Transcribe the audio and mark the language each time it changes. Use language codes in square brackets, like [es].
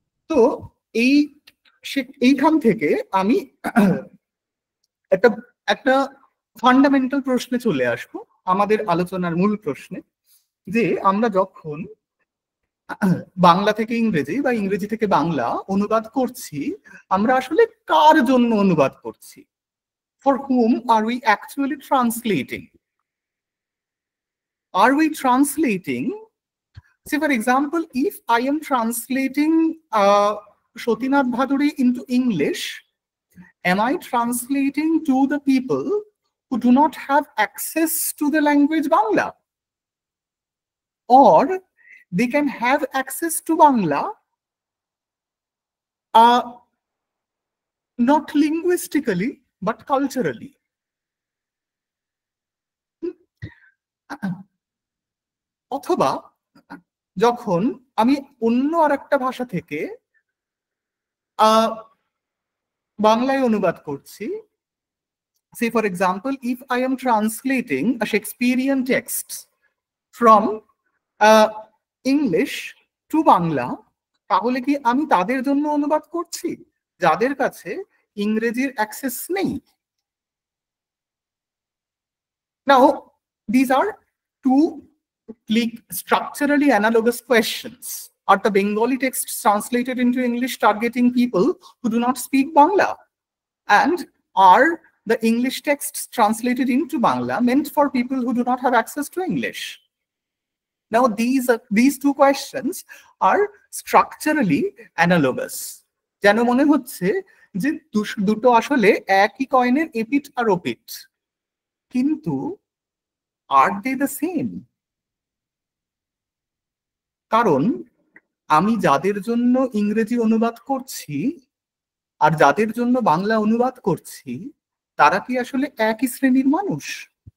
[bn] তো এই এইখান থেকে আমি একটা একটা ফান্ডামেন্টাল প্রশ্নে চলে আসবো, আমাদের আলোচনার মূল প্রশ্নে, যে আমরা যখন বাংলা থেকে ইংরেজি বা ইংরেজি থেকে বাংলা অনুবাদ করছি, আমরা আসলে কার জন্য অনুবাদ করছি? [en] For whom are we actually translating? Are we translating, say for example, if I am translating Sotinath Bhaduri into English, am I translating to the people who do not have access to the language Bangla? Or they can have access to Bangla, not linguistically, but culturally. [bn] অথবা যখন আমি অন্য আর একটা ভাষা থেকে বাংলায় অনুবাদ করছি, [en] say for example, if I am translating a Shakespearean text from English to Bangla, [bn] তাহলে কি আমি তাদের জন্য অনুবাদ করছি যাদের কাছে ইংরেজির অ্যাক্সেস নেই? [en] Now, these are two structurally analogous questions. Are the Bengali texts translated into English targeting people who do not speak Bangla? And are the English texts translated into Bangla meant for people who do not have access to English? Now, these two questions are structurally analogous. [bn] যেন মনে হচ্ছে যে দুটো আসলে একই কয়েনের এপিঠ আর ওপিঠ, কিন্তু [en] are they the same? [bn] কারণ আমি যাদের জন্য ইংরেজি অনুবাদ করছি আর যাদের জন্য বাংলা অনুবাদ করছি তারা কি আসলে একই শ্রেণীর মানুষ?